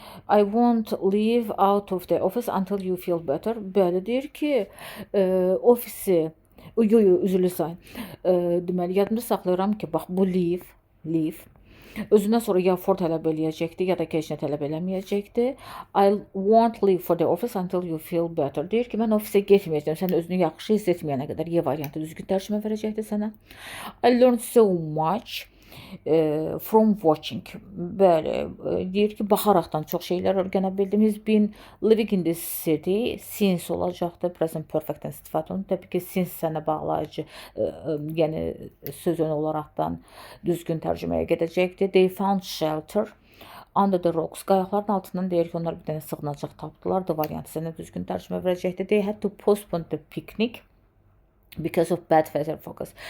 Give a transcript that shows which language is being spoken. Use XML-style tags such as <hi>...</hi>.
<en>I won't leave out of the office until you feel better.</en> <az>Bəli, deyir ki, ofisi üzülü say. Deməli, yadımda saxlayıram ki, bax, bu leave. Özündən sonra ya for tələb eləyəcəkdi, ya da keçinə tələb eləməyəcəkdi.</az> <en>I won't leave for the office until you feel better.</en> <az>Deyir ki, mən ofisə getməyəcəm, sən özünü yaxşı hiss etməyənə qədər Y variantı düzgün tərcümə verəcəkdi sənə.</az> <en>I learned so much from watching.</en> <az>Bəli, deyir ki, baxaraqdan çox şeylər öyrənə bildim.</az> <en>He's been living in this city since olacaqdı.</en> <az>Present perfectdən istifadə olunur. Təbii ki, since sənə bağlayıcı, yəni söz ön olaraqdan düzgün tərcüməyə gedəcəkdir.</az> <en>They found shelter under the rocks.</en> <az>Qayaqların altından deyir ki, onlar bir dənə sığınacaq tapdılar. Da variantı sənə düzgün tərcümə verəcəkdir.</az> <en>They had to postpone the picnic because of bad weather forecast.</en>